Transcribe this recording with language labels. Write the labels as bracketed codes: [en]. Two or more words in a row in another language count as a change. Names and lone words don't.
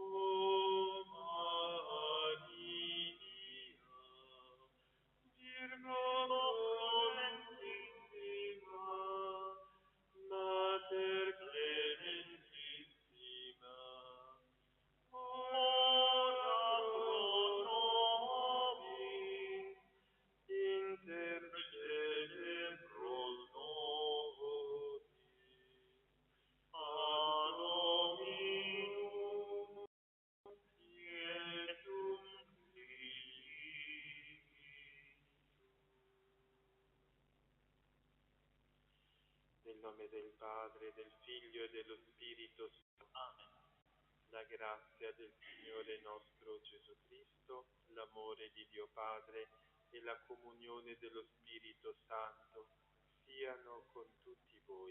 [la] Maria, Virgo prudentissima, Mater clementissima, ora pro nobis intercede pro nobis. Ad hominum Iesum Christi. [it] Nel nome del Padre, del Figlio e dello Spirito Santo. Amen. La grazia del Signore nostro Gesù Cristo, l'amore di Dio Padre e la comunione dello Spirito Santo siano con tutti voi.